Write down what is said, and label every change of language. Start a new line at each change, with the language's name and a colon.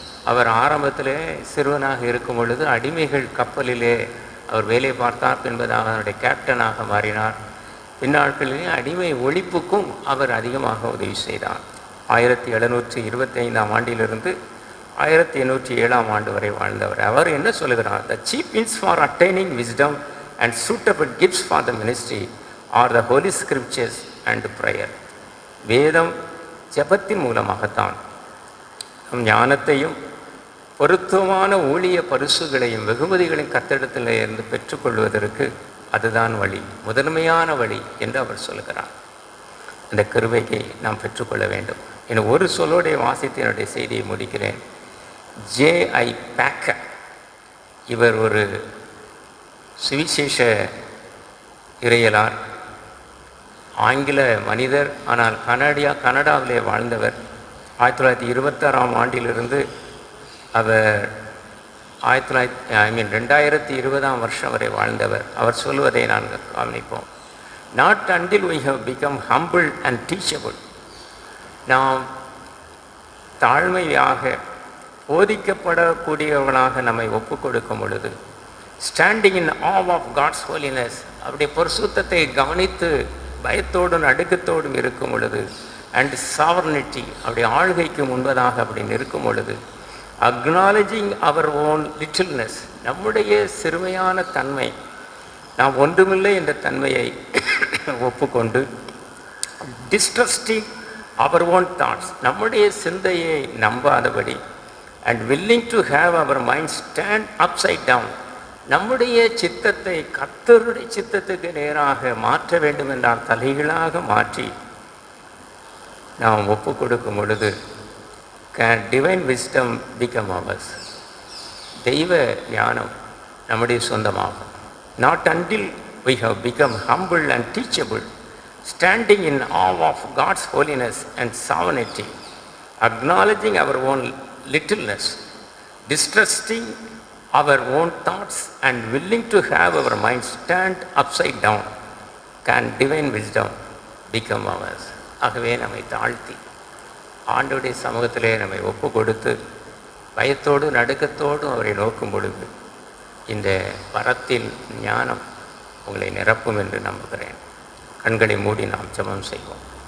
Tamil: அவர் ஆரம்பத்திலே சிறுவனாக இருக்கும் பொழுது அடிமைகள் கப்பலிலே அவர் வேலை பார்த்தார். என்பதாக அவருடைய கேப்டனாக மாறினார். பின்னாட்களிலே அடிமை ஒழிப்புக்கும் அவர் அதிகமாக உதவி செய்தார். 1725ஆம் ஆண்டிலிருந்து 1807ஆம் ஆண்டு வரை வாழ்ந்தவர். அவர் என்ன சொல்லுகிறார்?
English: The chief means for attaining wisdom and suitable gifts for the ministry are the holy scriptures and prayer.
Tamil: வேதம் ஜெபத்தின் மூலமாகத்தான் நம் ஞானத்தையும் பொருத்தமான ஊழிய பரிசுகளையும் வெகுமதிகளையும் கர்த்தரிடத்தில் இருந்து பெற்றுக்கொள்வதற்கு அதுதான் வழி, முதன்மையான வழி என்று அவர் சொல்லுகிறார். அந்த கிருபையை நாம் பெற்றுக்கொள்ள வேண்டும். என ஒரு சொல்லோடைய வாசித்து என்னுடைய செய்தியை முடிக்கிறேன். J.I. Packer, இவர் ஒரு சுவிசேஷ இறையலார், ஆங்கில மனிதர், ஆனால் கனடாவிலே வாழ்ந்தவர். 1926ஆம் ஆண்டிலிருந்து அவர் 2020ஆம் வருஷம் வரை வாழ்ந்தவர். அவர் சொல்வதை நாங்கள் கவனிப்போம்.
English: Not until we have become humble and teachable.
Tamil: நாம் தாழ்மையாக போதிக்கப்படக்கூடியவர்களாக நம்மை ஒப்புக் கொடுக்கும் பொழுது,
English: standing in awe of God's holiness,
Tamil: அவருடைய பரிசுத்தத்தை கவனித்து பயத்தோடும் நடுக்கத்தோடும் இருக்கும் பொழுது,
English: and sovereignty,
Tamil: அவருடைய ஆளுகைக்கு முன்பதாக அப்படி நிற்கும் பொழுது,
English: acknowledging our own littleness,
Tamil: நம்முடைய சிறுமையான தன்மை, நாம் ஒன்றுமில்லை என்ற தன்மையை ஒப்புக்கொண்டு,
English: distrusting our own thoughts,
Tamil: நம்முடைய சிந்தையை நம்பாதபடி,
English: and willing to have our mind stand upside down,
Tamil: நம்முடைய சித்தத்தை கர்த்தருடைய சித்தத்துக்கு நேராக மாற்ற வேண்டும் என்றால் தலைகீழாக மாற்றி நாம் ஒப்பு கொடுக்கும் பொழுது,
English: can divine wisdom become ours,
Tamil: தெய்வ ஞானம் நம்முடைய சொந்தமாகும்.
English: Not until we have become humble and teachable, standing in awe of God's holiness and sovereignty, acknowledging our own littleness, distrusting our own thoughts, and willing to have our mind stand upside down, can divine wisdom become ours.
Tamil: ஆகவே நம்மை தாழ்த்தி ஆண்டவருடைய சமூகத்திலே நம்மை ஒப்பு கொடுத்து பயத்தோடு நடுக்கத்தோடு அவரை நோக்கும் பொழுது இந்த வரத்தின் ஞானம் உங்களை நிரப்பும் என்று நம்புகிறேன். கண்களை மூடி நாம் ஜெபம் செய்வோம்.